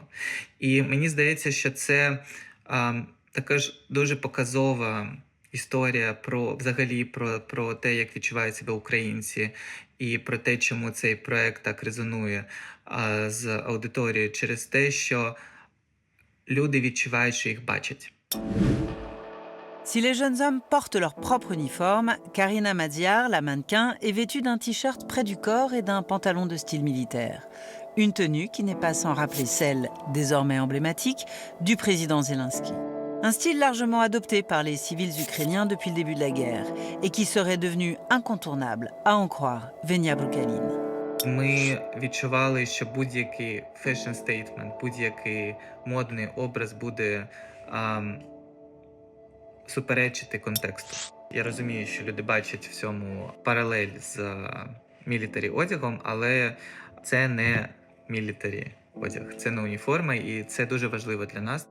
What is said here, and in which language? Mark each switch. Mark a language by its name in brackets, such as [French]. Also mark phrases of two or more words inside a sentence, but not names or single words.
[Ukrainian] І мені здається, що це також дуже показова історія про те, як відчувають себе українці, і про те, чому цей проект так резонує з аудиторією, через те, що люди відчувають, що їх бачать. [French] Si les jeunes hommes portent leur propre uniforme, Karina Maziar, la mannequin, est vêtue d'un t-shirt près du corps et d'un pantalon de style militaire. Une tenue qui n'est pas sans rappeler celle, désormais emblématique, du président Zelensky. Un style largement adopté par les civils ukrainiens depuis le début de la guerre et qui serait devenu incontournable, à en croire Venia Brikalin. [Ukrainian] Ми відчували, що будь-який [English] fashion statement, [Ukrainian] будь-який модний образ буде суперечити контексту. Я розумію, що люди бачать в цьому паралель з мілітарі одягом, але це не мілітарі одяг, це не уніформа, і це дуже важливо для нас.